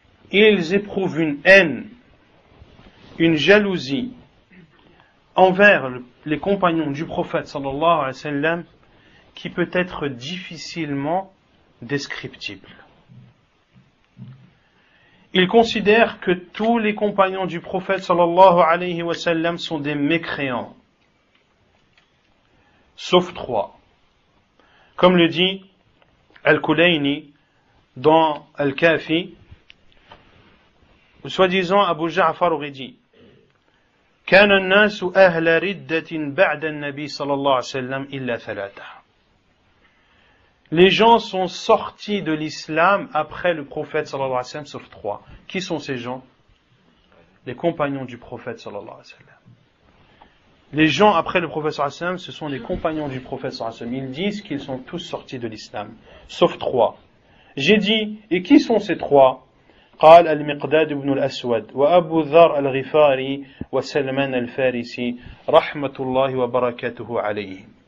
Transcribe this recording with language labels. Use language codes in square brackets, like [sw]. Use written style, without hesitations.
[fr] Ils éprouvent une haine, une jalousie envers les compagnons du prophète sallallahu alayhi wa sallam qui peut être difficilement descriptible. Ils considèrent que tous les compagnons du prophète sallallahu alayhi wa sallam sont des mécréants, sauf trois. Comme le dit Al-Kulayni dans Al-Kafi, soi-disant Abu Ja'far aurait dit [ar] كان الناس أهل ردة بعد النبي صلى الله عليه وسلم إلا ثلاثة. [fr] les gens sont sortis de l'islam après le prophète sallallahu alayhi wa sallam, sauf 3. Qui sont ces gens? Les compagnons du prophète sallallahu alayhi wa sallam. Les gens après le prophète sallallahu alayhi wa sallam, ce sont les compagnons du prophète sallallahu alayhi wa sallam. Ils disent qu'ils sont tous sortis de l'islam, sauf 3. J'ai dit, et qui sont ces 3? [ar] قال المقداد بن الأسود وأبو ذر الغفاري وسلمان الفارسي رحمة الله وبركاته عليهم.